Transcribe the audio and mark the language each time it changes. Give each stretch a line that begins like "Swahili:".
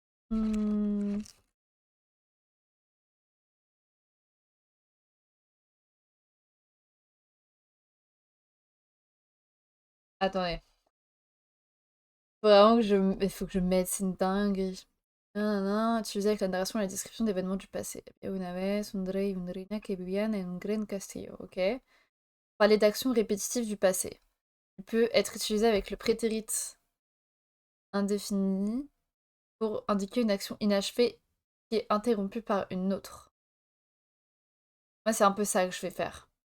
French: Hmm, Attendez. Vraiment que il faut que je mette, c'est une dinguerie. Nanana, utilisé avec la narration et la description d'événements du passé.
Spanish: Una vez, un rey, una reina que vivían en un gran castillo.
French: Ok. Parler d'actions répétitives du passé. Il peut être utilisé avec le prétérit indéfini pour indiquer une action inachevée qui est interrompue par une autre. Moi, c'est un peu ça que je vais faire.